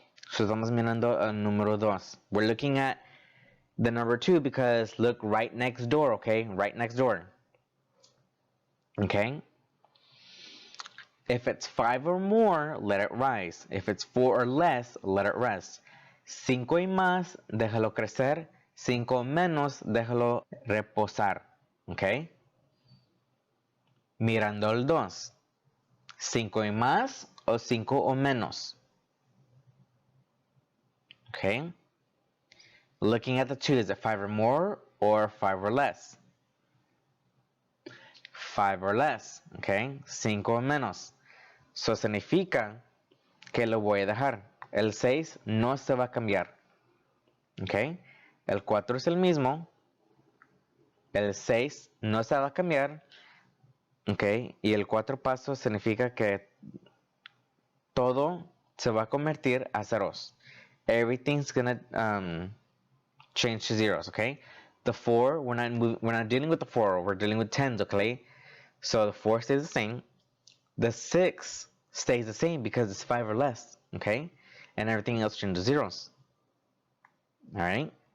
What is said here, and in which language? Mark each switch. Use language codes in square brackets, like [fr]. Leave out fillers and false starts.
[es] So estamos mirando el número 2. [en] We're looking at the number 2 because look right next door, okay? Right next door. Okay? If it's 5 or more, let it rise. If it's 4 or less, let it rest. [es] 5 y más, déjalo crecer. 5 menos, déjalo reposar. ¿Ok? Mirando el 2. 5 y más o 5 o menos. ¿Ok? [en] Looking at the 2, is it 5 or more or 5 or less? 5 or less. ¿Ok? [es] 5 o menos. Eso significa que lo voy a dejar. El 6 no se va a cambiar. ¿Ok? El 4 es el mismo. El 6 no se va a cambiar. ¿Ok? Y el 4 pasos significa que todo se va a convertir a ceros. [en] Everything's gonna change to zeros. Okay? The 4, we're not dealing with the 4. We're dealing with tens. Okay? So the 4 stays the same. The 6 stays the same because it's 5 or less. Okay? And everything else changes to zeros. Alright?